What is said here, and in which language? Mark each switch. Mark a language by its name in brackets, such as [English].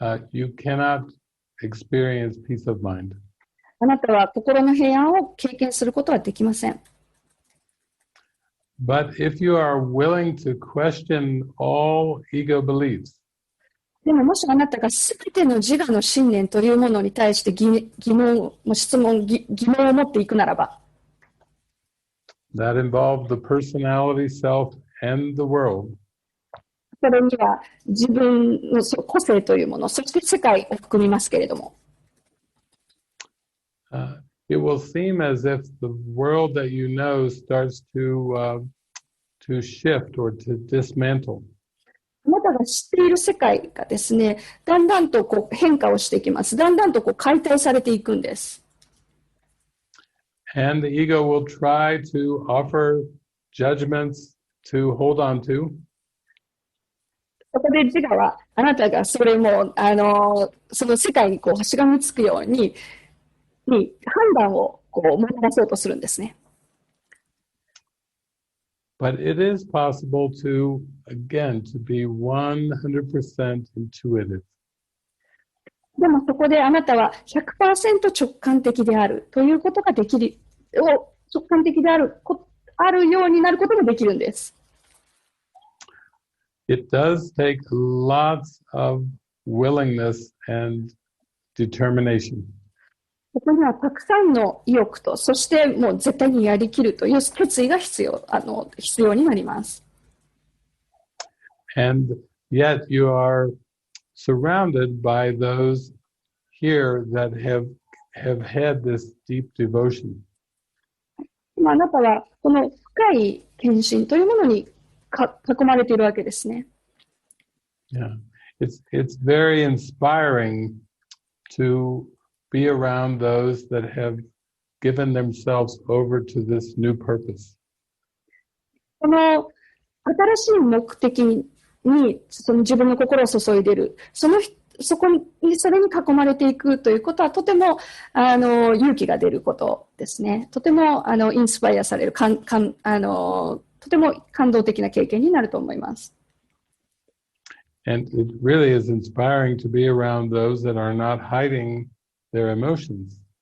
[English] you cannot experience peace of mind. [Japanese] あなたは心の平安を経験することはできません。 [English] But if you are willing to question all ego beliefs, [Japanese] でももしあなたがすべての自我の信念というものに対して疑問を持っていくならば、 [English] that involve the personality, self, and the world, [Japanese] それには自分の個性というもの、そして世界を含みますけれども、 [English] it will seem as if the world that you know starts to shift or to dismantle. [Japanese] あなたが知っている世界がですね、だんだんと変化をしていきます。だんだんと解体されていくんです。 [English] And the ego will try to offer judgments to hold on to. [Japanese] そこで自我はあなたがそれもその世界にしがみつくように判断を学ばそうとするんですね。 [English] But it is possible to be 100% intuitive. [Japanese] でもそこであなたは 100% 直感的であるということができる、直感的であるようになることができるんです。 [English] It does take lots of willingness and determination. [Japanese] ここにはたくさんの意欲と、そしてもう絶対にやりきるという決意が必要になります。 [English] And yet you are surrounded by those here that have had this deep devotion. [Japanese] 今あなたはこの深い献身というものに囲まれているわけですね。 [English] Yeah, it's very inspiring to be around those that have given themselves over to this new purpose. [Japanese] この新しい目的にその自分の心を注いでいる、それに囲まれていくということはとても勇気が出ることですね。とてもインスパイアされるとても感動的な経験になると思います。 [English] And it really is inspiring to be around those that are not hiding their emotions.